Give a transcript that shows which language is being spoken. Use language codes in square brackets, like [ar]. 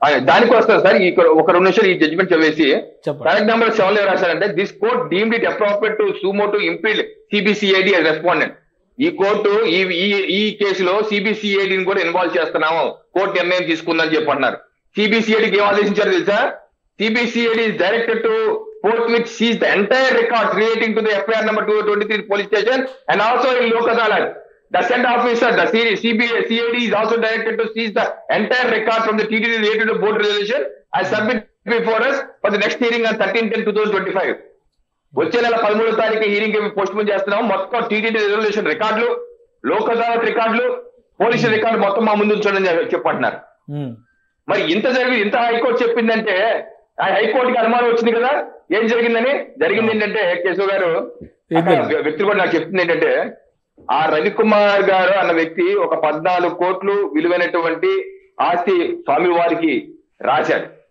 [te] దానికి వస్తారు సార్. ఒక 2 నిమిషాలు ఈ జడ్జిమెంట్ చదివేసి కరెక్ట్ నెంబర్ 7 రాశారంటే [en] This court deemed it appropriate to suo motu implead CBCID as respondent. [te] ఈ కోర్టు ఈ కేసులో సిబిసిఐడిని కూడా ఇన్వాల్వ్ చేస్తున్నాము, కోర్టు నిర్ణయం తీసుకుందని చెప్పి అన్నారు. సిబిసిఐడికి ఏం ఆదేశించారు తెలుసా? [en] CBCID is directed to forthwith seize the entire records relating to the FIR number 223 police station and also in Lok Adalat. The said officer, the CID is also directed to seize the entire record from the TTD related to board resolution and submit before us for the next hearing on 13/10/2025. [te] వచ్చే నెల 13వ తారీఖు hearing post phone చేస్తున్నాం. మొత్తం TTD resolution రికార్డులు, లోక్ అదాలత్ రికార్డులు, police record మొత్తం మా ముందు ఉంచండి చెప్పంటున్నారు. మరి ఇంత హైకోర్టు చెప్పిందంటే ఆ హైకోర్టుకి అనుమానం వచ్చింది కదా ఏం జరిగిందని. జరిగింది ఏంటంటే కేశవ్ గారు వ్యక్తులు కూడా నాకు చెప్తుంది ఏంటంటే ఆ రవికుమార్ గారు అన్న వ్యక్తి ఒక 14 కోట్లు విలువైనటువంటి ఆస్తి స్వామివారికి రాశాడు.